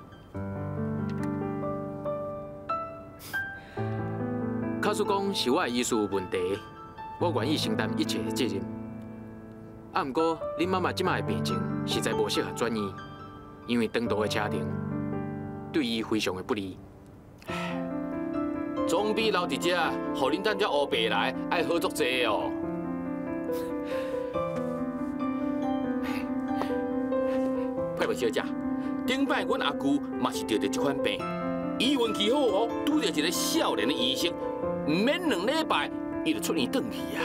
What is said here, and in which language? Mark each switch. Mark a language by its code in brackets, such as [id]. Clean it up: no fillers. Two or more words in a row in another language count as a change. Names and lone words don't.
[nan] 假使讲是我的医术有问题，我愿意承担一切的责任。啊，不过恁妈妈即摆的病情实在无适合转院，因为长途的车程对伊非常的不利。总比留伫这，互恁等只乌白来，爱好足济哦。佩佩小姐，顶摆阮阿舅嘛是得着这款病，伊运气好哦，拄着一个少年的医生，唔免2礼拜伊就出院转去啊。